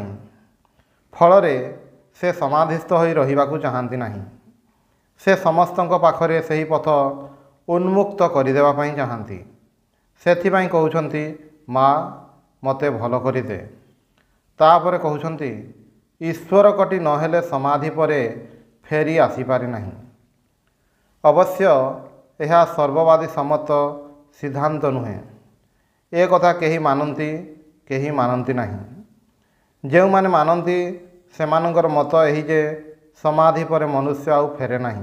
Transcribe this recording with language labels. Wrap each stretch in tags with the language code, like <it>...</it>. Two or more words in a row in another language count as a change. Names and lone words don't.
<or>ଫଳରେ ସେ ସମାଧିସ୍ଥ ହୋଇ ରହିବାକୁ ଚାହାନ୍ତି ନାହିଁ। ସେ ସମସ୍ତଙ୍କ ପାଖରେ ସଠିକ ପଥ ଉନ୍ମୁକ୍ତ କରିଦେବା ପାଇଁ ଚାହାନ୍ତି। ସେଥିପାଇଁ କହୁଛନ୍ତି ମାଁ ମତେ ଭଲ କରିଦେ। ତାପରେ କହୁଛନ୍ତି ଈଶ୍ୱର କୋଟି ନହେଲେ ସମାଧି ପରେ ଫେରି ଆସି ପାରେ ନାହିଁ। ଅବଶ୍ୟ ଏହା ସର୍ବବାଦୀ ସମ୍ମତ ସିଦ୍ଧାନ୍ତ ନୁହେଁ। ଏ କଥା କେହି ମାନନ୍ତି କେହି ମାନନ୍ତି ନାହିଁ। ଯୋ ମାନେ ମାନନ୍ତି ସେମାନଙ୍କର ମତ ଏହି ଯେ ସମାଧି ପରେ ମନୁଷ୍ୟ ଆଉ ଫେରେ ନାହିଁ।</or>